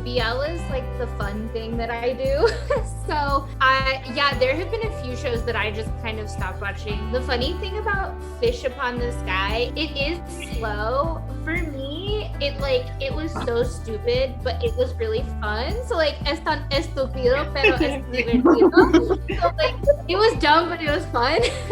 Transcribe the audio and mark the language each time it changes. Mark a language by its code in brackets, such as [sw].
[en] BL is like the fun thing that I do. So there have been a few shows that I just kind of stopped watching. The funny thing about Fish Upon the Sky, it is slow. For me, it was so stupid, but it was really fun. So like, [es] es tan estúpido, pero es divertido. [en] So like, it was dumb, but it was fun.